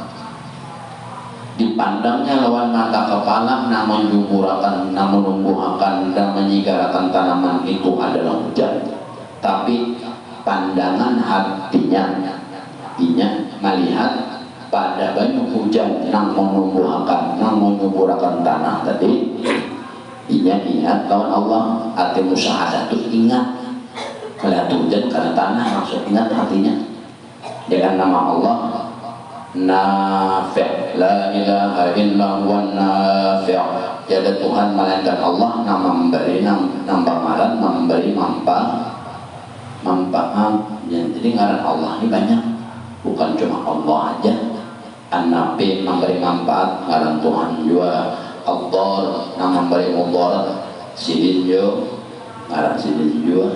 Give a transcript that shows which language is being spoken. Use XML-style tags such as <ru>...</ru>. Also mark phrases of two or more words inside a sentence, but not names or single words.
<bjn>Dipandangnya lawan mata kepala namun menumbuhkan dan menyigarakan tanaman itu adalah hujan, tapi pandangan hatinya inya melihat pada banyak hujan nang menumbuhkan nang menyuburakan tanah tadi inya ingat lawan Allah. Hati musyahadah itu ingat melihat hujan karena tanah langsung ingat hatinya dengan nama Allah Nafi',</bjn> <ar>لا إله إلا هو نافع'.</ar> <bjn>Tiada Tuhan melainkan Allah, nama memberi, nambah ngaran, memberi manfaat. Jadi ngaran Allah ini banyak, bukan cuma Allah aja. An-Nafi' memberi manfaat, ngaran Tuhan juga. Al-Dar, nama memberi mudarat, Sidin juga, ngaran Sidin juga.</bjn>